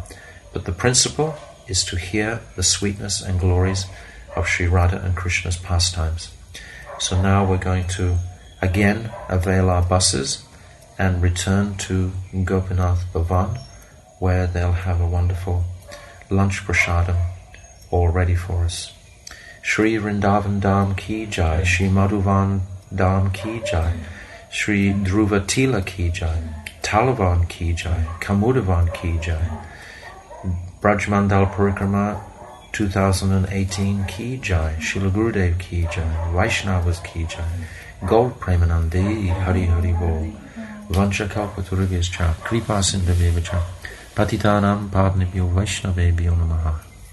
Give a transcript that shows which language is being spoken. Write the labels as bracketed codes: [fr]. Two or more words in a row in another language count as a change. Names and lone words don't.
[en] But the principle is to hear the sweetness and glories of Sri Radha and Krishna's pastimes. So now we're going to again avail our buses and return to Gopinath Bhavan, where they'll have a wonderful lunch prasadam all ready for us. [hi] श्री वृन्दावन धाम की जय, श्री मधुवन धाम की जय, श्री ध्रुव टीला की जय, तालवन की जय, कुमुदवन की जय, व्रज-मण्डल परिक्रमा 2018 की जय, श्रील गुरुदेव की जय, वैष्णवों की जय, [sa] गौर प्रेमानन्दी, हरि हरि बोल, वाञ्छा कल्पतरुभ्यश्च, कृपा सिन्धुभ्य एव च, पतितानां पावनेभ्यो वैष्णवेभ्यो नमः.